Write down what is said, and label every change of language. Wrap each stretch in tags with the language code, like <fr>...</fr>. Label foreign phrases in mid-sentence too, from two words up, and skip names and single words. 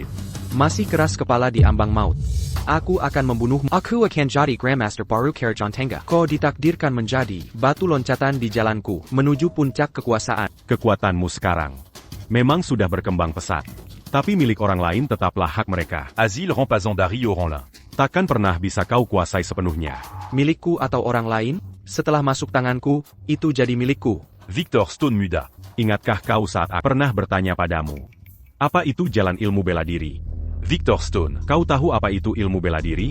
<id>Masih keras kepala di ambang maut. Aku akan membunuhmu. Aku akan jadi Grandmaster baru Kerajaan Tengah. Kau ditakdirkan menjadi batu loncatan di jalanku menuju puncak kekuasaan. Kekuatanmu sekarang memang sudah berkembang pesat. Tapi milik orang lain tetaplah hak mereka. Asile rend pas Zandari au Ranlin. Takkan pernah bisa kau kuasai sepenuhnya. Milikku atau orang lain, setelah masuk tanganku, itu jadi milikku. Victor Stone Muda. Ingatkah kau saat aku pernah bertanya padamu? Apa itu jalan ilmu bela diri? Victor Stone. Kau tahu apa itu ilmu bela diri?</id>